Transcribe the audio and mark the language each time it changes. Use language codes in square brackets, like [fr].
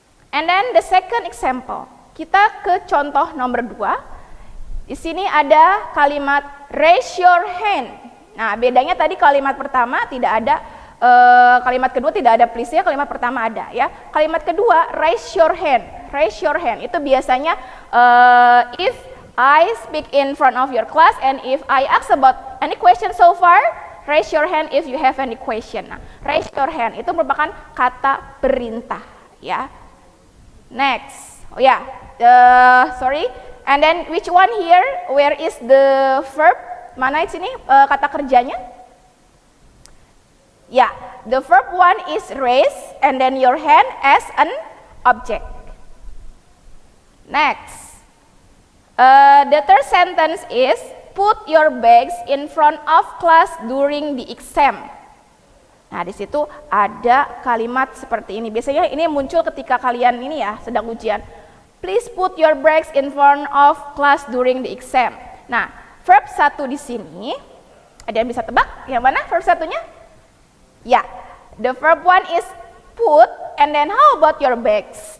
[en] And then the second example, [id] kita ke contoh nomor 2. Di sini ada kalimat [en] raise your hand. [id] Nah, bedanya tadi kalimat pertama tidak ada, kalimat kedua tidak ada please-nya, kalimat pertama ada, ya. Kalimat kedua [en] raise your hand. Raise your hand [id] itu biasanya [en] if I speak in front of your class and if I ask about any question so far, raise your hand if you have any question. [id] Nah, [en] raise your hand [id] itu merupakan kata perintah, ya. [en] Next, oh ya, sorry. And then which one here? Where is the verb? [id] Mana di sini kata kerjanya? [en] Ya, the verb one is raise and then your hand as an object. Next, the third sentence is put your bags in front of class during the exam. [id] Nah, di situ ada kalimat seperti ini. Biasanya ini muncul ketika kalian ini ya sedang ujian. [en] Please put your bags in front of class during the exam. [id] Nah, verb satu di sini, ada yang bisa tebak yang mana verb satunya? [en] Ya, the verb one is put, and then how about your bags?